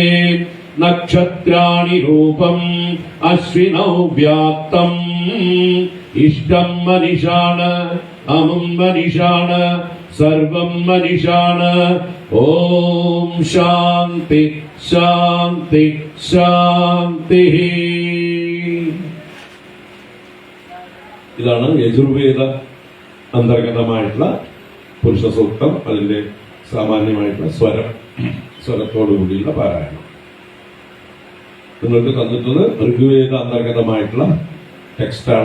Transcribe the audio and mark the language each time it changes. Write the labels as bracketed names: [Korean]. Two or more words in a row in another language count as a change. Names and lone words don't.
[Sanskrit] नक्षत्राणि रूपम् अश्विनौ व्यात्तम् इष्टं मनिषाण अमुं मनिषाण सर्वं मनिषाण ॐ शान्ति शान्ति शान्तिः [Malayalam] ഇതാണ് യജുർവേദ അന്തർഗതമായിട്ടുള്ള പുരുഷ സൂക്തം. അതിന്റെ സാമാന്യമായിട്ടുള്ള സ്വരത്തോടു കൂടിയുള്ള പാരായണം. നിങ്ങൾക്ക് തന്നിട്ടുള്ളത് ഋഗ്വേദ അന്തർഗതമായിട്ടുള്ള ടെക്സ്റ്റാണ്.